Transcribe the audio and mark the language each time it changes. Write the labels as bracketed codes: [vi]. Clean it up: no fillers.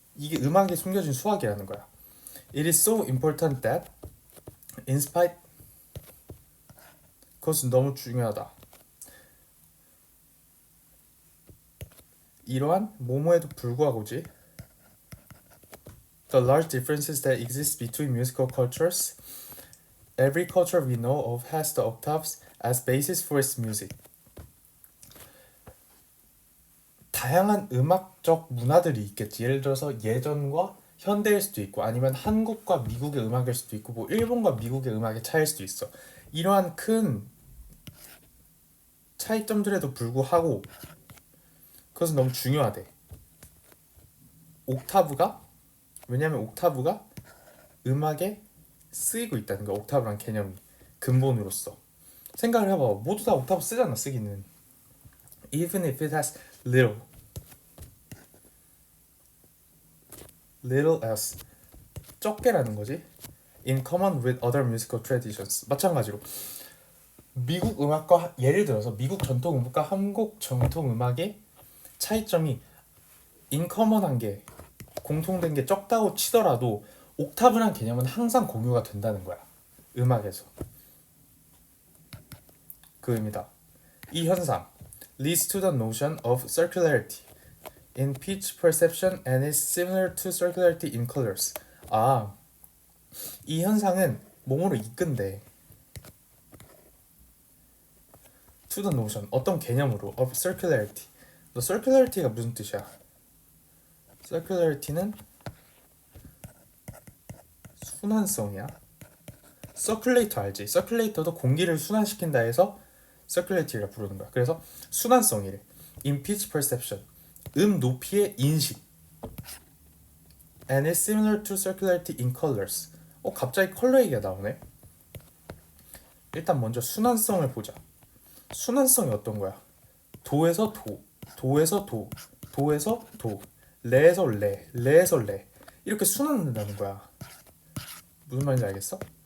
[ko] 이게 음악에 숨겨진 수학이라는 거야. [en] It is so important that in spite [ko] 그것은 너무 중요하다. 이러한 뭐뭐에도 불구하고지. [en] The large differences that exist between musical cultures every culture we know of has the octaves as basis for its music. [ko] 다양한 음악적 문화들이 있겠지. 예를 들어서 예전과 현대일 수도 있고 아니면 한국과 미국의 음악일 수도 있고 뭐 일본과 미국의 음악의 차이일 수도 있어. 이러한 큰 차이점들에도 불구하고 그것은 너무 중요하대. 옥타브가 왜냐면 옥타브가 음악에 쓰이고 있다는 거야. 옥타브란 개념이 근본으로서 생각을 해봐. 모두 다 옥타브 쓰잖아. 쓰기는 [en] even if it has little as [ko] 적게라는 거지. [en] in common with other musical traditions. [ko] 마찬가지로 미국 음악과 예를 들어서 미국 전통 음악과 한국 전통 음악의 차이점이 인커먼한 게 공통된 게 적다고 치더라도 옥타브란 개념은 항상 공유가 된다는 거야. 음악에서. 그 의미다. 이 현상 [en] leads to the notion of circularity in pitch perception and is similar to circularity in colors. [ko] 이 현상은 몸으로 이끈대. [en] to the notion [ko] 어떤 개념으로 [en] of circularity. [ko] 너 circularity가 무슨 뜻이야? circularity는 순환성이야. 서큘레이터 알지? 서큘레이터도 공기를 순환시킨다 해서 circularity라 부르는 거야. 그래서 순환성이래. [en] in pitch perception [ko] 높이의 인식 [en] and is similar to circularity in colors. [ko] 갑자기 컬러 얘기가 나오네. 일단 먼저 순환성을 보자. 순환성이 어떤 거야? 도에서 도, 도에서 도, 도에서 도, 레에서 레, 레에서 레 이렇게 순환된다는 거야. 무슨 말인지 알겠어?